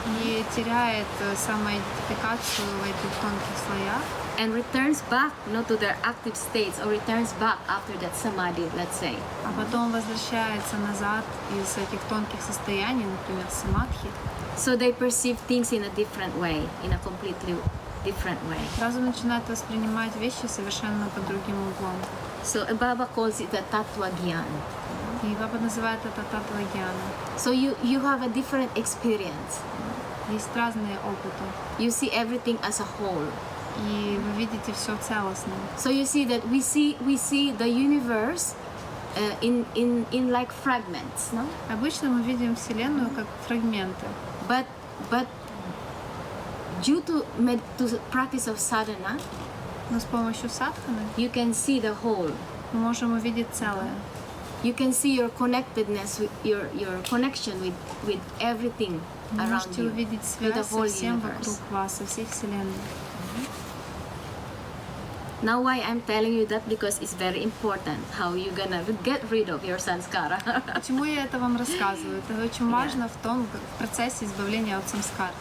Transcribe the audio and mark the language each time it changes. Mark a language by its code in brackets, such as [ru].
[ru] и теряет самоидентификацию в этих тонких слоях, [en] and returns back to their active states, or returns back after that samadhi, let's say. [ru] А потом возвращается назад из этих тонких состояний, например, самадхи. [en] So they perceive things in a different way, in a completely different way. [ru] Разум начинает воспринимать вещи совершенно под другим углом. [en] So Baba calls it the tattva gyan. [ru] И Баба называет это татва гьяна. [en] So you have a different experience. [ru] Есть разные опыты. [en] You see everything as a whole. [ru] И вы видите все целостно. [en] So you see that we see the universe in like fragments, no? [ru] Обычно мы видим Вселенную как фрагменты. [en] But due to practice of sadhana, [ru] но с помощью садханы [en] you can see the whole. [ru] Мы можем увидеть целое. [en] You can see your connectedness, your connection with everything [ru] Вы [en] around [ru] можете [en] you, [ru] увидеть [en] with the [ru] связь [en] whole [ru] со всем [en] universe. [ru] вокруг вас, со всей Вселенной. [en] Now why I'm telling you that, because it's very important how you're gonna get rid of your samskara. [ru] Почему я это вам рассказываю? Это очень важно в том в процессе избавления от самскар.